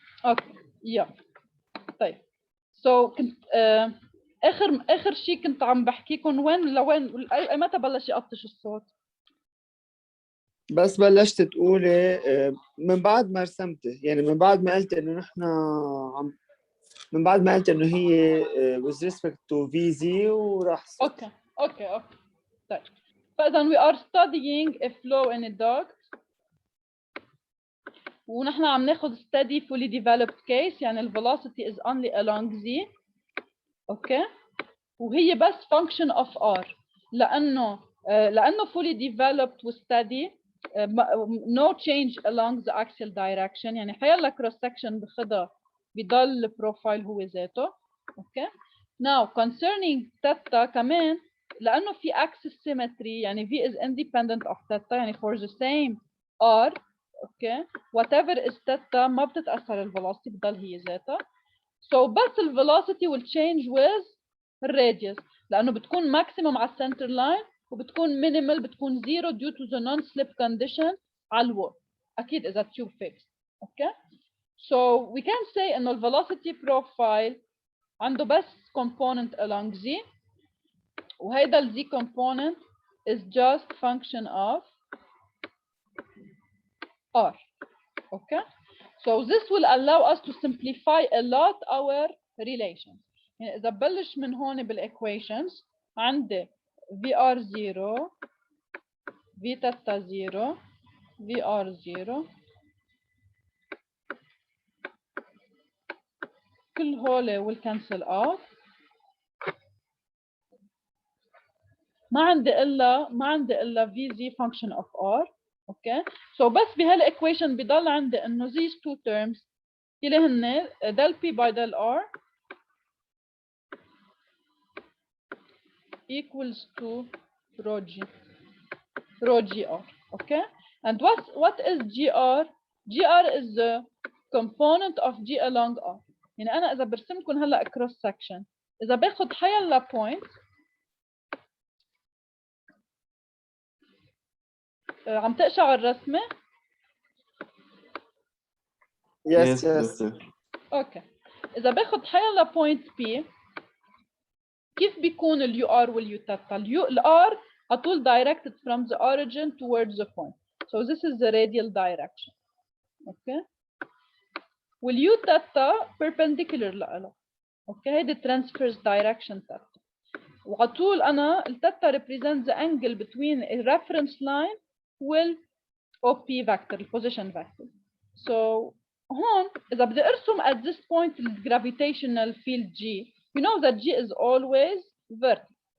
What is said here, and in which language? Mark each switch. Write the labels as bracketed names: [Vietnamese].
[Arabic] اوكي يلا طيب كنت اخر شيء كنت عم بحكيكم وين لوين متى بلش يقطش الصوت؟ بس بلشت تقولي من بعد ما رسمتي، يعني من بعد ما قلت انه نحن من بعد ما قلت انه هي [English] with respect to VZ [Arabic] وراح اوكي طيب فاذا [English] we are studying a flow in a duct [Arabic] ونحن عم ناخذ [English] study fully developed case، يعني ال velocity is only along Z. [Arabic] اوكي وهي بس [English] function of R لانه fully developed و steady no change along the axial direction، [Arabic] يعني حيلا [English] cross section [Arabic] بخدها بضل البروفايل هو ذاته. [English] okay now concerning theta [Arabic] كمان لانه في [English] axis symmetry، يعني V is independent of theta، يعني for the same R okay whatever is theta [Arabic] ما بتتاثر الفيلوسيتي بضل هي ذاتها. so بس الفيلوسيتي [English] will change with [Arabic] الراديوس لانه بتكون ماكسيموم على السنتر لاين وبتكون مينيمال بتكون زيرو [English] due to the non slip condition [Arabic] على الوول اكيد اذا تيوب fixed. [English] okay so we can say انه ال velocity profile [Arabic] عنده بس [English] component along Z [Arabic] وهيدا ال [English] Z component is just function of R. okay so this will allow us to simplify a lot our relations. [Arabic] يعني إذا ببلش من هون بالequations عندي VR0 V theta 0 VR0 كل هول will cancel out. ما عندي إلا [English] VZ function of R. Okay so [Arabic] بس بهالايكويشن بضل عندي انه [English] these two terms [Arabic] اللي هن [English] del P by del R equals to rho GR. okay and what is GR? GR is the component of G along R. [Arabic] يعني انا اذا برسمكم هلا cross section اذا باخذ حيلا point عم تقشع الرسمه؟ [English] yes [Arabic] اوكي اذا باخذ حيلا point P كيف بيكون اليو ار واليو تاتا؟ الار على طول [English] directed from the origin towards the point. So this is the radial direction. Okay. [Arabic] واليو تاتا perpendicular لها. [English] Okay. [Arabic] هيدي [English] transverse direction [Arabic] تاتا. وعلى طول أنا التاتا [English] represents the angle between a reference line [Arabic] وال OP vector, position vector. [English] So [Arabic] هون إذا بدي أرسم [English] at this point the gravitational field G, you know that G is always vertical.